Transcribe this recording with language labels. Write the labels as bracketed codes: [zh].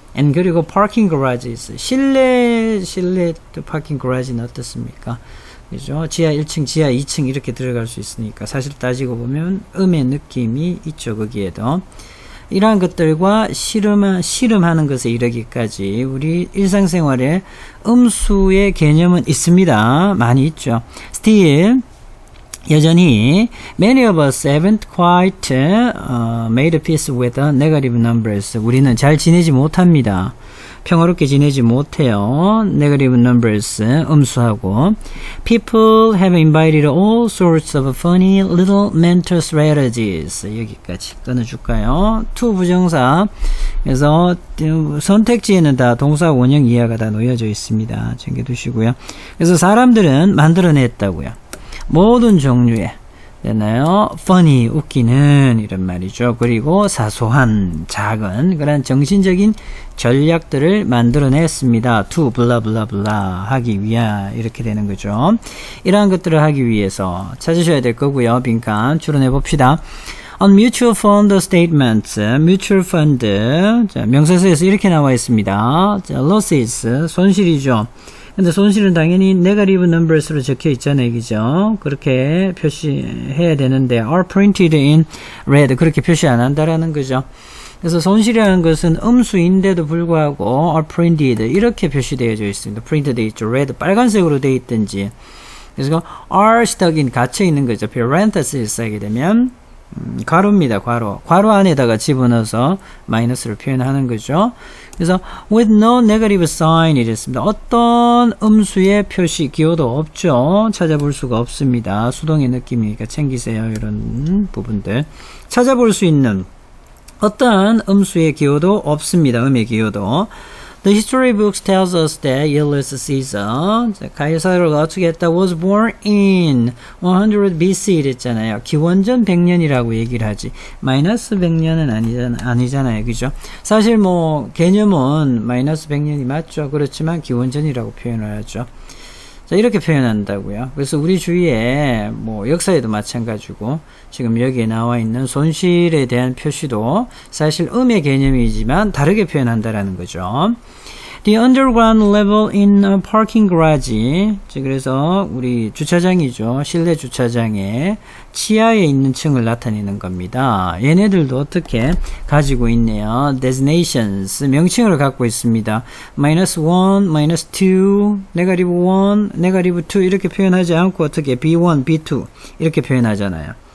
[en] And [ko] 그리고 [en] parking garages, [ko] 실내 파킹 garage는 어떻습니까? 그죠? 지하 1층, 지하 2층 이렇게 들어갈 수 있으니까 사실 따지고 보면 음의 느낌이 있죠. 거기에도 이러한 것들과 실험하는 것에 이르기까지 우리 일상생활에 음수의 개념은 있습니다. 많이 있죠. [en] Still [ko] 여전히 [en] many of us haven't quite made peace with the negative numbers. [ko] 우리는 잘 지내지 못합니다. 평화롭게 지내지 못해요. [en] Negative numbers, [ko] 음수하고. [en] People have invited all sorts of funny little mental strategies. [ko] 여기까지 끊어줄까요? to 부정사. 그래서 선택지에는 다 동사 원형 이하가 다 놓여져 있습니다. 챙겨두시고요. 그래서 사람들은 만들어냈다고요. 모든 종류의 되나요? funny, 웃기는 이런 말이죠. 그리고 사소한, 작은 그런 정신적인 전략들을 만들어냈습니다. [en] to blah blah blah [ko] 하기 위하 이렇게 되는 거죠. 이러한 것들을 하기 위해서 찾으셔야 될 거고요. 빈칸 추론해 봅시다. [en] On mutual fund statements, [ko] mutual fund, 자, 명사서에서 이렇게 나와 있습니다. 자, losses, 손실이죠. 근데 손실은 당연히 negative numbers로 적혀 있잖아요. 그죠? 그렇게 표시해야 되는데 [en] are printed in red [ko] 그렇게 표시 안 한다라는 거죠. 그래서 손실이라는 것은 음수인데도 불구하고 are printed 이렇게 표시되어져 있습니다. printed 되어 있죠. red 빨간색으로 되어 있든지. 그래서 [en] are stuck in [ko] 갇혀 있는 거죠. parenthesis 하게 되면 괄호입니다. 괄호. 괄호 안에다가 집어넣어서 마이너스를 표현하는 거죠. 그래서 [en] with no negative sign [ko] 이랬습니다. 어떤 음수의 표시 기호도 없죠. 찾아볼 수가 없습니다. 수동의 느낌이니까 챙기세요. 이런 부분들. 찾아볼 수 있는 어떠한 음수의 기호도 없습니다. 음의 기호도. [en] The history books tells us that Julius Caesar, [ko] 가이사르가 어떻게 했다? [en] was born in 100 BC [ko] 이랬잖아요. 기원전 100년이라고 얘기를 하지. 마이너스 100년은 아니잖아요. 그죠? 사실 뭐 개념은 마이너스 100년이 맞죠. 그렇지만 기원전이라고 표현을 하죠. 자, 이렇게 표현한다고요. 그래서 우리 주위에 뭐 역사에도 마찬가지고 지금 여기에 나와 있는 손실에 대한 표시도 사실 음의 개념이지만 다르게 표현한다라는 거죠. [en] The underground level in a parking garage. [ko] 그래서 우리 주차장이죠. 실내 주차장에 치아에 있는 층을 나타내는 겁니다. 얘네들도 어떻게 가지고 있네요. designations, 명칭을 갖고 있습니다. minus 1, minus 2, negative 1, negative 2 이렇게 표현하지 않고 어떻게 B1, B2 이렇게 표현하잖아요.